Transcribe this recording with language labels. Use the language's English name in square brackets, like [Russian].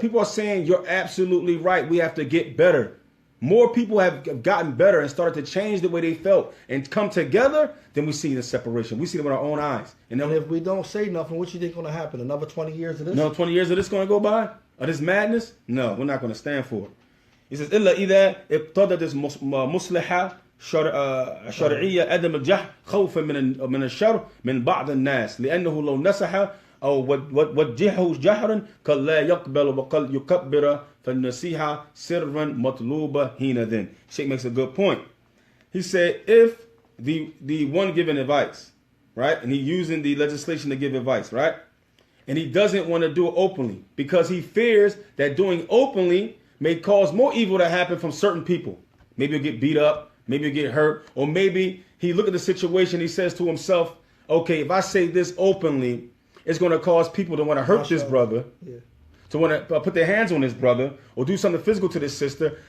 [English] People are saying, you're absolutely right. We have to get better. More people have gotten better and started to change the way they felt and come together, then we see the separation. We see them with our own eyes. And if we don't say nothing, what you think going to happen? Another 20 years of this? No, 20 years of this going to go by? Of this madness? No, we're not going to stand for it. He says, [Arabic] إلا إذا اقتضت مصلحة شرعية عدم الجهل خوفا من الشر من بعض الناس لأنه لو نصح أو وجهه جهرا قد لا يقبل وقد يكبر فالنصيحة سرا مطلوبة حينئذ. [English] Sheikh makes a good point. He said, if the one giving advice, right, and he's using the legislation to give advice, right, and he doesn't want to do it openly because he fears that doing openly may cause more evil to happen from certain people. Maybe he'll get beat up, maybe he'll get hurt, or maybe he look at the situation, he says to himself, okay, if I say this openly, it's going to cause people to want to hurt this brother, to want to put their hands on this brother, or do something physical to this sister.